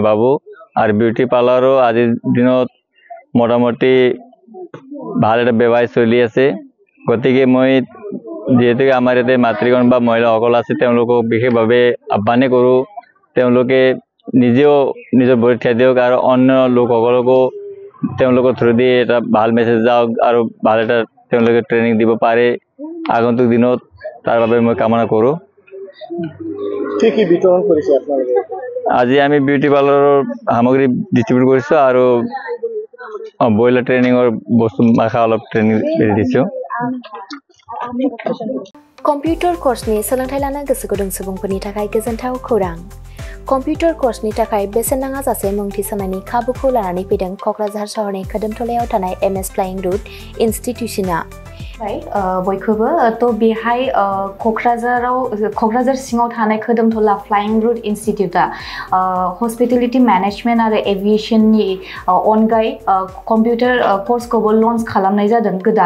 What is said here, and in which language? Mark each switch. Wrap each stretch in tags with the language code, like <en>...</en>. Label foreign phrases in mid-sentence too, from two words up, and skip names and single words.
<as>ভাবোঁ আৰু</as> <en>beauty parlour</en> <as>আজিৰ দিনত মোটামুটি ভাল এটা ব্যৱসায় চলি আছে গতিকে মই যেহেতুকে আমাৰ ইয়াতে মাতৃগণ বা মহিলাসকল আছে তেওঁলোকক বিশেষভাৱে আহ্বান কৰোঁ তেওঁলোকে নিজেও নিজৰ ভৰিত থিয় দিয়ক আৰু অন্য লোকসকলকো তেওঁলোকৰ থ্ৰুদি এটা ভাল মেছেজ যাওক আৰু ভাল এটা তেওঁলোকে ট্ৰেইনিং দিব পাৰে আগন্তুক দিনত তাৰ বাবে মই কামনা কৰোঁ। কি বিতৰণ কৰিছে আপোনালোকে? আজি আমি</as> <en>beauty parlour</en> <as>সামগ্ৰী ডিষ্ট্ৰিবিউট কৰিছোঁ আৰু</as> <en>broiler training</en> <as>বস্তু মাখা অলপ ট্ৰেইনিং দিছোঁ।</as> <brx>कम्पिउटार कर्सनि सोलोंथाइ लानो गोसो गुदुं सुबुंफोरनि थाखाय गोजोनथाव खौरां। कम्पिउटार कर्सनि थाखाय बेसेन नाङा जासे मुं थिसननायनि खाबुखौ लानानै फैदों क'क्राझार सहरनि खोदोमथलायाव थानाय MS फ्लाइंग रुट इनस्टिट्यूशना। बयखौबो तो बेहाय क'क्राझार सिङाव थानाय खोदोमथला फ्लाइंग रुट इनस्टिट्यूटा</brx> <en>hospitality management</en> <brx>आरो एविएशननि अनगायै कम्पिउटार कर्सखौबो लन्च खालामनाय जादों गोदान।</brx>